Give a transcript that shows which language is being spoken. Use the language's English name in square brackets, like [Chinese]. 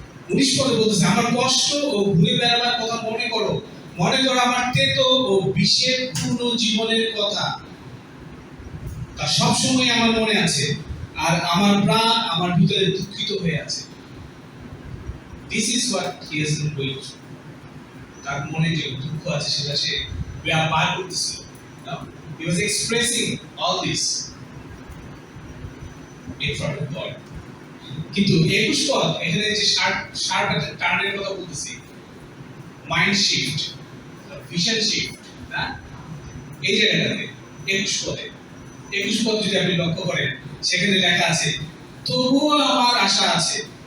[Bangla] উনিশ পদে বলতেছে, আমার কষ্ট ও ঘুরে বেড়াবার কথা মনে করো, মনে করো আমার তেতো ও বিষের পূর্ণ জীবনের কথা, তা সবসময় আমার মনে আছে, আর আমার প্রাণ আমার ভিতরে দুঃখিত হয়ে আছে। [English] This is what he has been going through. [Bangla] তার মনে যে দুঃখ আছে সেটা সে বার করতেছিল। [English] He was expressing all this in front of God. [Bangla] কিন্তু 21 পদ এখানে যে শার্প টার্নের কথা বলতেছি, মাইন্ড শিফট, ভিশন শিফট, না, এই জায়গাটাতে 21 পদ যদি আপনি লক্ষ্য করেন, সেখানে লেখা আছে তবুও আমার আশা আছে,